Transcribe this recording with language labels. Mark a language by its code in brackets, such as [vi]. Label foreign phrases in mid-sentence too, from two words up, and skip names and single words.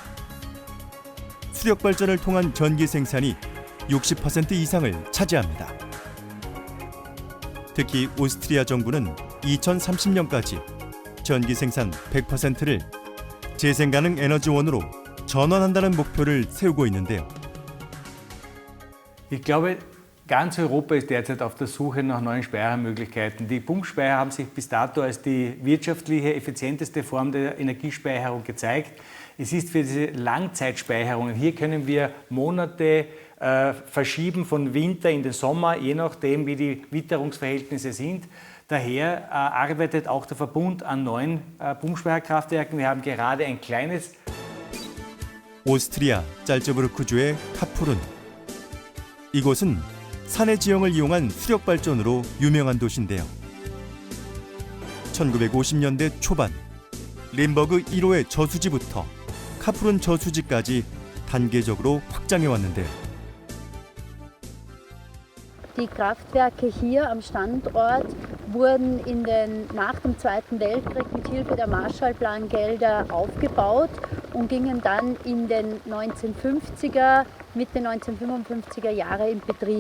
[ko] 수력 발전을 통한 전기 생산이 60% 이상을 차지합니다. 특히 오스트리아 정부는 2030년까지 전기 생산 100%를 재생 가능 에너지원으로 전환한다는 목표를 세우고 있는데요. [de] Ich glaube, ganz Europa ist derzeit auf der Suche nach neuen Speichermöglichkeiten. Die Pumpspeicher haben sich bis dato als die wirtschaftliche, effizienteste Form der Energiespeicherung gezeigt. Es ist für diese Langzeitspeicherungen, hier können wir Monate verschieben von Winter in den Sommer, je nachdem wie die Witterungsverhältnisse sind. Daher arbeitet auch der Verbund an neuen Pumpspeicherkraftwerken. Wir haben gerade ein kleines [ko] 오스트리아 짤츠부르크주의 카푸른. 이곳은 산해 지형을 이용한 수력 발전으로 유명한 도시인데요. 1950년대 초반 림버그 1호의 저수지부터 카푸른 저수지까지 단계적으로 확장해 왔는데요. [de] Die Kraftwerke hier am Standort wurden nach dem Zweiten Weltkrieg mit Hilfe der Marshallplan-Gelder aufgebaut und gingen dann in den 1950er, Mitte 1955er Jahre in Betrieb.